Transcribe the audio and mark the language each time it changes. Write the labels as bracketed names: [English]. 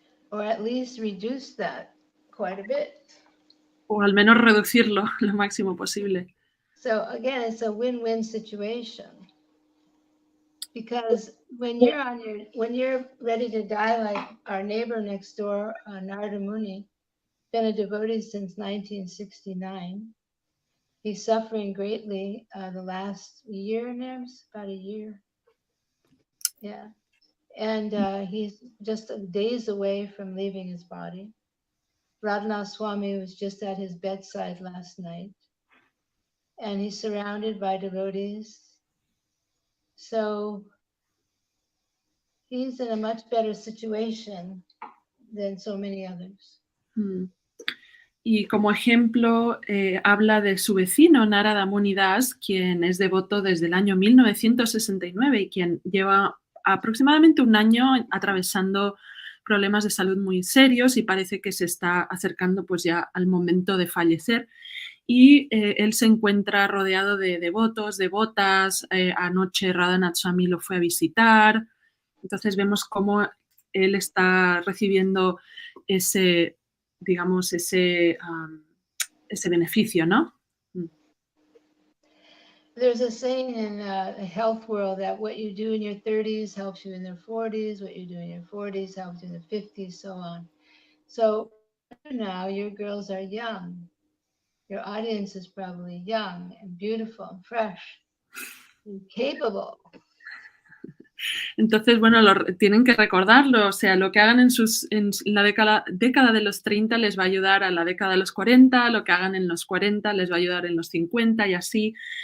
[English] Or at least reduce that quite a bit. [Spanish] O al menos reducirlo lo máximo posible. [English] So again, it's a win-win situation. Because when you're ready to die, like our neighbor next door, Narada Muni, been a devotee since 1969. He's suffering greatly the last year, Nams, about a year. Yeah. And he's just days away from leaving his body. Radhanath Swami was just at his bedside last night. And he's surrounded by devotees. So he's in a much better situation than so many others. [Spanish] Y como ejemplo habla de su vecino Narada Muni Das, quien es devoto desde el año 1969 y quien lleva aproximadamente un año atravesando problemas de salud muy serios y parece que se está acercando pues ya al momento de fallecer. Y él se encuentra rodeado de devotos, devotas. Anoche Radhanath Swami lo fue a visitar. Entonces vemos cómo él está recibiendo ese, digamos, ese beneficio, ¿no? [English] There's a saying in the health world that what you do in your 30s helps you in your 40s, what you do in your 40s helps you in the 50s, so on. So now your girls are young. Your audience is probably young and beautiful and fresh and capable. [Spanish] Entonces, bueno, tienen que recordarlo, o sea, lo que hagan en la década de los 30 les va a ayudar a la década de los 40, lo que hagan en los 40 les va a ayudar en los 50 y así.